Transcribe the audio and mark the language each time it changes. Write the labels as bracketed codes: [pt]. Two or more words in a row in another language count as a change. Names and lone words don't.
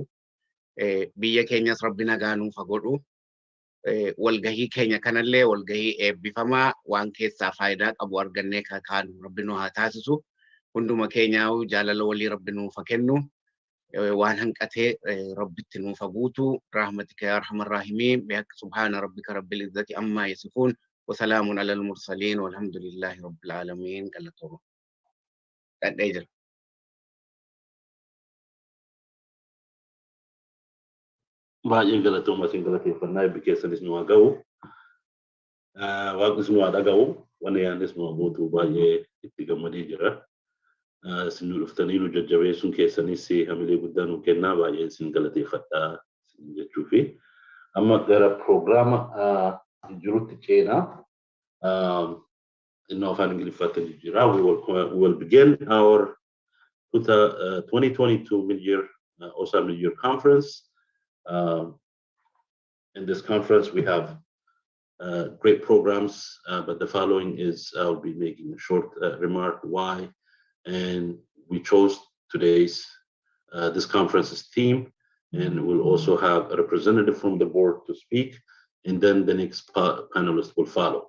[om] Biyya keenyas rabbi nagaa nuuf godhu. Walgahii keenya kanallee walgahii eebbifamaa waan keessaa faayidaa qabu argannee kaanu rabbi nu haa taasisu. Hunduma keenyaa jaalala walii rabbi nuuf kennu. waan hanqatee rabbitti nuuf guutu [ar] رحمتك يا أرحم الراحمين بحق سبحان ربك رب العزة عما يصفون وسلام على المرسلين والحمد لله رب العالمين [om] galatooma dadhee jira. Baay'ee galatooma isin galateeffannaa eebbi keessanis nu haa ga'u. Waaqnis nu haa dhaga'u. Wanni yaadnes nu haa guutu baay'ee itti gammadee jira. Isin nu dhuftanii nu jajjabeessuun keessanis hamilee guddaa nu kennaa baay'ee isin galateeffadhaa jechuufi. Amma gara piroograama jirutti ceenaa. In afaan Ingiliffaatiin jira. [en] We will begin our 2022 mid-year OSA mid-year conference. In this conference, we have great programs, but the following is I'll be making a short remark why, and we chose today's this conference's theme, and we'll also have a representative from the board to speak, and then the next panelist will follow.